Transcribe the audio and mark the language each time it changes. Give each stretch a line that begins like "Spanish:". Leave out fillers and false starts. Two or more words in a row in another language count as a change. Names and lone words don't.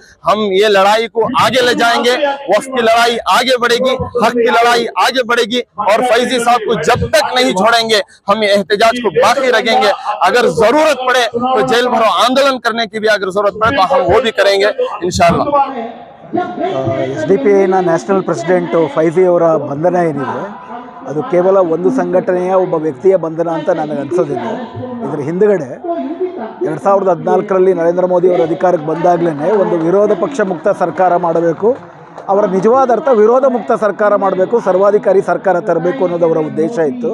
Hindi: हम ये लड़ाई को आगे ले जाएंगे, वक्फ की लड़ाई आगे बढ़ेगी, हक की लड़ाई आगे बढ़ेगी और फैजी साहब को जब तक नहीं छोड़ेंगे हम ये एहतजाज को बाकी रखेंगे। अगर जरूरत पड़े तो जेल भरो आंदोलन करने की भी अगर जरूरत पड़े तो हम वो भी करेंगे इंशाअल्लाह।
Kannada: SDPIನ
English: National President
Kannada: ಫೈಜಿ ಅವರ ಬಂಧನ ಏನಿದೆ ಅದು ಕೇವಲ ಒಂದು ಸಂಘಟನೆಯ ಒಬ್ಬ ವ್ಯಕ್ತಿಯ ಬಂಧನ ಅಂತ ನನಗೆ ಅನಿಸೋದಿಲ್ಲ. ಇದರ ಹಿಂದುಗಡೆ 2014ರಲ್ಲಿ ನರೇಂದ್ರ ಮೋದಿ ಅವರು ಅಧಿಕಾರಕ್ಕೆ ಬಂದಾಗಲೇ ಒಂದು ವಿರೋಧ ಪಕ್ಷ ಮುಕ್ತ ಸರ್ಕಾರ ಮಾಡಬೇಕು, ಅವರ ನಿಜವಾದ ಅರ್ಥ ವಿರೋಧ ಮುಕ್ತ ಸರ್ಕಾರ ಮಾಡಬೇಕು, ಸರ್ವಾಧಿಕಾರಿ ಸರ್ಕಾರ ತರಬೇಕು ಅನ್ನೋದು ಅವರ ಉದ್ದೇಶ ಇತ್ತು.